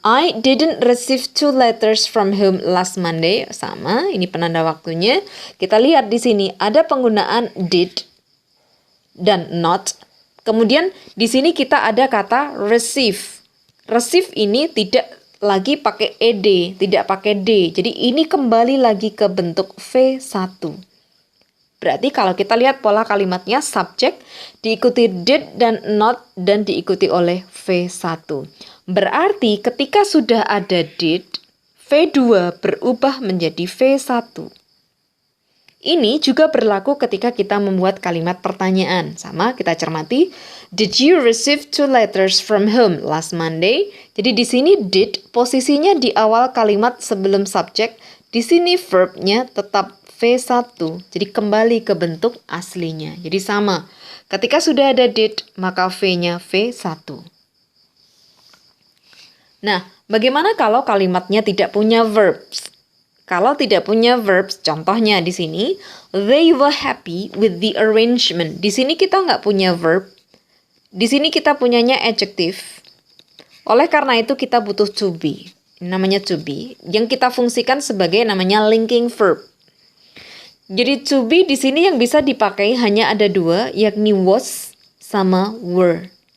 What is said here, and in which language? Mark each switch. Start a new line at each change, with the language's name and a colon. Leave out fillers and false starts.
English: I didn't receive 2 letters from home last Monday.
Indonesian: Sama, ini penanda waktunya. Kita lihat di sini ada penggunaan did dan not. Kemudian di sini kita ada kata receive. Receive ini tidak lagi pakai ed, tidak pakai d. Jadi ini kembali lagi ke bentuk V1. Berarti kalau kita lihat pola kalimatnya subjek diikuti did dan not dan diikuti oleh V1. Berarti ketika sudah ada did, V2 berubah menjadi V1. Ini juga berlaku ketika kita membuat kalimat pertanyaan. Sama, kita cermati.
English: Did you receive 2 letters from home last Monday?
Indonesian: Jadi di sini did posisinya di awal kalimat sebelum subjek. Di sini verbnya tetap V1. Jadi kembali ke bentuk aslinya. Jadi sama. Ketika sudah ada did, maka V-nya V1. Nah, bagaimana kalau kalimatnya tidak punya verbs? Kalau tidak punya verbs, contohnya di sini,
English: they were happy with the arrangement.
Indonesian: Di sini kita nggak punya verb. Di sini kita punyanya adjective. Oleh karena itu kita butuh to be. Ini namanya to be. Yang kita fungsikan sebagai namanya linking verb. Jadi to be di sini yang bisa dipakai hanya ada 2, yakni was sama were.